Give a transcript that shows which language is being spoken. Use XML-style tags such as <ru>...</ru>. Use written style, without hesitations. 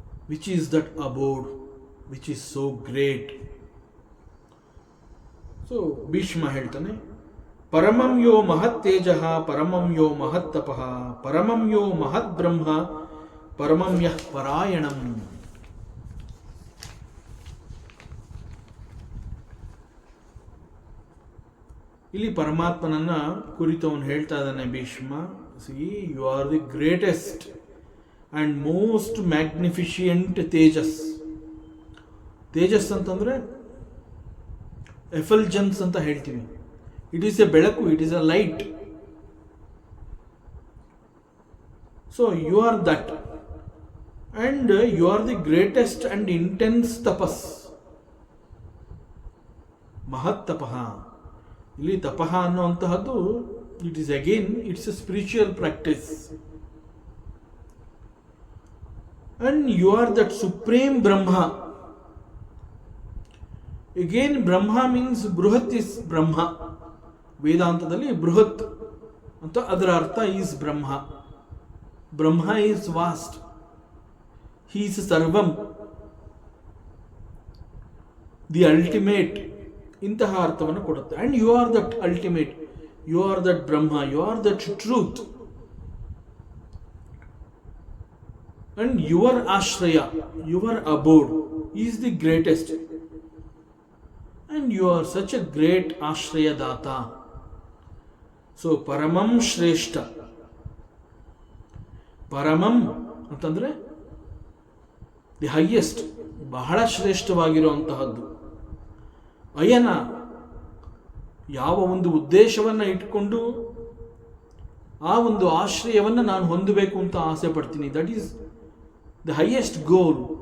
<en>Which is that abode which is so great?</en> <sa>So</sa> <kn>Bhishma ಹೇಳ್ತಾನೆ,</kn> <sa>ಪರಮಂ ಯೋ ಮಹತ್ ತೇಜಃ ಪರಮಂ ಯೋ ಮಹತ್ ತಪಃ ಪರಮಂ ಯೋ ಮಹತ್ ಬ್ರಹ್ಮ ಪರಮಂ ಯಃ ಪರಾಯಣಂ.</sa> <kn>ಇಲ್ಲಿ ಪರಮಾತ್ಮನನ್ನ ಕುರಿತು ಅವನು ಹೇಳ್ತಾ ಇದ್ದಾನೆ Bhishma.</kn> <en>See you are the greatest and most magnificent ತೇಜಸ್.</en> <kn>Tejas ಅಂತಂದ್ರೆ ಎಫಲ್ಜನ್ಸ್ ಅಂತ ಹೇಳ್ತೀವಿ.</kn> <en>It is a ಬೆಳಕು, it is a light. So you are that and you are the greatest and intense ತಪಸ್. ಮಹತ್ ತಪಃ,</en> <kn>ಇಲ್ಲಿ ತಪಃ ಅನ್ನುವಂತಹದ್ದು</kn> <en>It is again it's a spiritual practice. And you are that supreme Brahma. Again, Brahma means Bruhat is Brahma.</en> <kn>ವೇದಾಂತದಲ್ಲಿ ಬೃಹತ್ ಅಂತ ಅದರ ಅರ್ಥ is Brahma.</kn> <en>Brahma is vast, he is ಸರ್ವಂ, the ultimate,</en> <kn>ಇಂತಹ ಅರ್ಥವನ್ನು ಕೊಡುತ್ತೆ.</kn> <en>And you are that ultimate, you are that Brahma, you are that truth. And your ashraya, your abode is the greatest. And you are such a great ashraya data.</en> <kn>So ಪರಮಂ ಶ್ರೇಷ್ಠ. ಪರಮಂ ಅಂತಂದ್ರೆ</kn> <en>the highest,</en> <kn>ಬಹಳ ಶ್ರೇಷ್ಠವಾಗಿರುವಂತಹದ್ದು. ಅಯನ, ಯಾವ ಒಂದು ಉದ್ದೇಶವನ್ನು ಇಟ್ಕೊಂಡು ಆ ಒಂದು ಆಶ್ರಯವನ್ನು ನಾನು ಹೊಂದಬೇಕು ಅಂತ ಆಸೆ ಪಡ್ತೀನಿ,</kn> <en>That is the highest goal.</en>